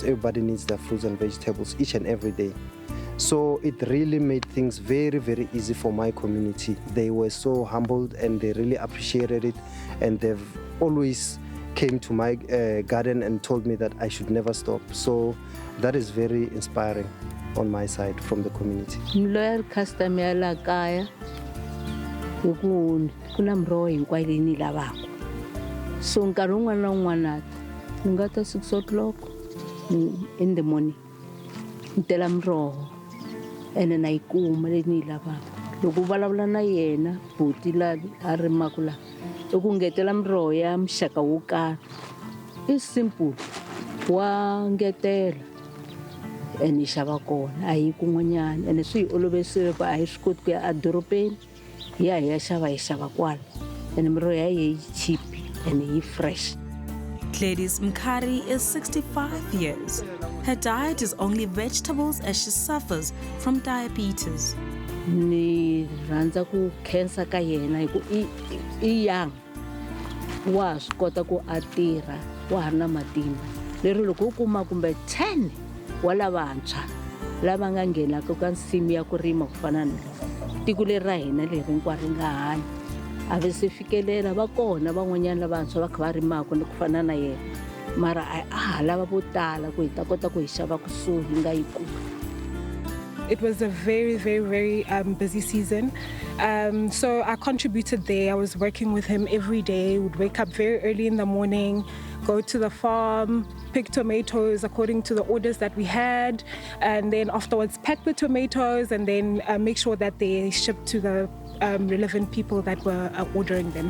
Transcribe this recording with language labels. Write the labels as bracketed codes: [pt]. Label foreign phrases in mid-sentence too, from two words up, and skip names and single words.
[en] Everybody needs their fruits and vegetables each and every day. So it really made things very, very easy for my community. They were so humbled and they really appreciated it, and they've always came to my garden and told me that I should never stop. So that is very inspiring on my side from the community. Loyal customer [ts] la kaya kuna mroho hinkwayo ni lavako. So nkarhi wun'wana na wun'wana ni nga ta [en] 6 o'clock in the morning [ts] ni tela miroho ene na yi kuma leyi ni yi lavaka loko u vulavula na yena buti la a rimaka la i ku ngetela miroho ya muxaka wo karhi i simple wa ngetela ene yi xava kona a yi kun'wanyana ene swi hi olovisile ku a hi swi koti ku ya adorobeni hi ya xava kwala ene miroho ya yi cheap ene yi fresh. [en] Gladys Mkari is 65 years. Her diet is only vegetables as she suffers from diabetes. [ts] Ni rhandza ku khensa ka yena hi ku i young wa swi kota ku a tirha wa ha ri na matimba lero loko u kuma kumbe 10 wa lavantshwa lava nga nghenaka ka nsimu ya ku rima ku fana na tiko leri ra hina leri hinkwaro ri nga hanya a ve se fikelela va kona van'wanyana lavantshwa va kha va rimaka ni ku fana na yena mara a ha lava vo tala ku hi ta kota ku hi xava kusuhi hi nga yi kumi. [en] It was a very, very, very busy season. So I contributed there. I was working with him every day. Would wake up very early in the morning, go to the farm, pick tomatoes according to the orders that we had, and then afterwards pack the tomatoes and then make sure that they shipped to the relevant people that were ordering them.